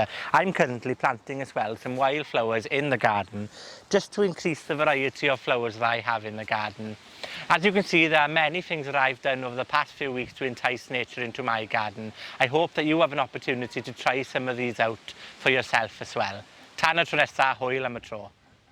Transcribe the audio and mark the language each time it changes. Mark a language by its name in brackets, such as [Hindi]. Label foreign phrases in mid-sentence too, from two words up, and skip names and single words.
[English] I'm currently planting as well some wildflowers in the garden just to increase the variety of flowers that I have in the garden. As you can see, there are many things that I've done over the past few weeks to entice nature into my garden. I hope that you have an opportunity to try some of these out for yourself as well. [Welsh] Tan y tro nesa, hwyl am y tro.